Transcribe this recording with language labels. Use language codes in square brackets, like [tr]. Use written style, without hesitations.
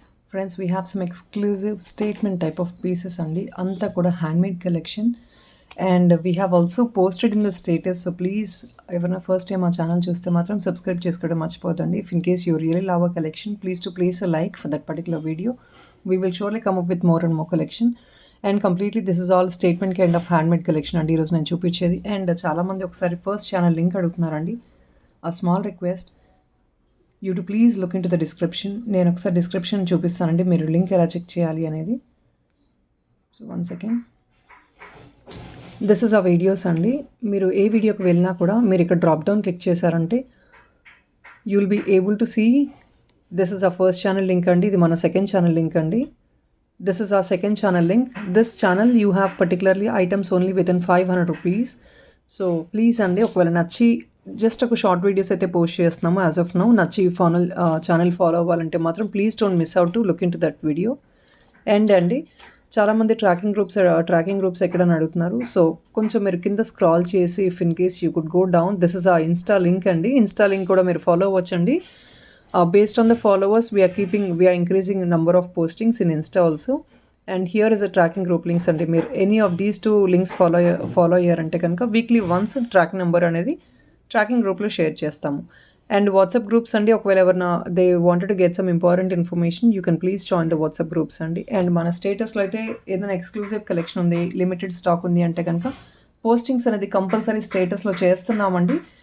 [en] Friends, we have some exclusive statement type of pieces on the Anta Kuda handmade collection. And we have also posted in the status. So please, [te] ఎవరైనా first time మా channel చూస్తే మాత్రం subscribe చేసుకోవడం మర్చిపోదండి. [en] If in case you really love our collection, please to place a like for that particular video. We will surely come up with more and more collection. And completely this is all statement kind of handmade collection [te] అండి ఈరోజు నేను చూపించేది. And చాలామంది ఒకసారి first channel link అడుగుతున్నారండి. [en] A small request you to please look in to the description. [te] నేను ఒకసారి డిస్క్రిప్షన్ చూపిస్తానండి మీరు లింక్ ఎలా చెక్ చేయాలి అనేది. So 1 second. [en] This is a videos అండి. [te] మీరు ఏ వీడియోకి వెళ్ళినా కూడా మీరు ఇక్కడ డ్రాప్ డౌన్ క్లిక్ చేశారంటే [en] You will be able to see this is a first channel link అండి. [te] ఇది మన సెకండ్ ఛానల్ లింక్ అండి. [en] This is a second channel link. This channel you have particularly items only with in 500 rupees. [te] So please అండి, ఒకవేళ నచ్చి just ఒక షార్ట్ వీడియోస్ అయితే పోస్ట్ చేస్తున్నాము [en] As of now. [te] నచ్చి ఛానల్ ఫాలో అవ్వాలంటే మాత్రం [en] Please don't miss out to look in to that video. [te] And అండి, చాలామంది ట్రాకింగ్ గ్రూప్స్ ఎక్కడని అడుగుతున్నారు. సో కొంచెం మీరు కింద స్క్రాల్ చేసి [en] If in case you could go down, this is a insta link అండి. [te] ఇన్స్టా లింక్ కూడా మీరు follow అవ్వచ్చండి. [en] Based on the followers, we are increasing number of postings in Insta also. And here is a tracking group links [te] అంటే మీరు any of these two links follow అయ్యారంటే కనుక weekly once track number అనేది tracking గ్రూప్లో share చేస్తాము. And WhatsApp groups అండి, ఒకవేళ ఎవరైనా [en] They wanted to get some important information you can please join the WhatsApp groups అండి. [te] అండ్ మన స్టేటస్లో అయితే ఏదైనా ఎక్స్క్లూజివ్ కలెక్షన్ ఉంది, లిమిటెడ్ స్టాక్ ఉంది అంటే కనుక పోస్టింగ్స్ అనేది కంపల్సరీ స్టేటస్లో చేస్తున్నామండి.